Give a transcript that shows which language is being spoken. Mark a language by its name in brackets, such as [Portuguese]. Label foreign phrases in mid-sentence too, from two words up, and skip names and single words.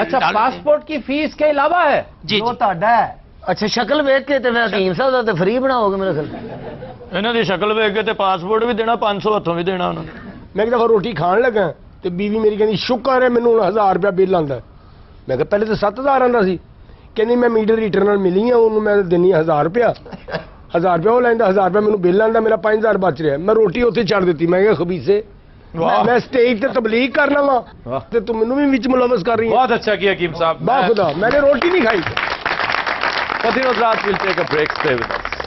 [Urdu] اچھا پاسپورٹ کی فی اس کے علاوہ ہے؟ جی [Punjabi] اچھا شکل ویک کے تے حکیم صاحب دا تے فری بناؤ گے میرے خیال. انہوں دی شکل ویک کے تے پاسپورٹ بھی دینا، 500 ہاتھوں بھی دینا انہوں نے. میں ایک دفعہ روٹی کھان لگا تے بیوی میری کہندی شکر ہے مینوں 1000 روپیہ بل آندا ہے. میں کہا پہلے تو 7000 آندا سی. کہندی میں میٹر ریٹر نال ملی ہوں، انہوں میں دینی 1000 روپیہ. 1000 روپیہ وہ لیندا، 1000 روپیہ مینوں بل آندا، میرا 5000 بچ رہا ہے. میں روٹی اوتھے چھڑ دیتی. میں کہا خبیثے، میں سٹیج تے تبلیغ کرنا وا تے تو مینوں بھی وچ ملوث کر رہی ہے. [Urdu] بہت اچھا کیا حکیم صاحب. با خدا میں نے روٹی نہیں کھائی. [English] Continue, we'll take a break. Stay with us.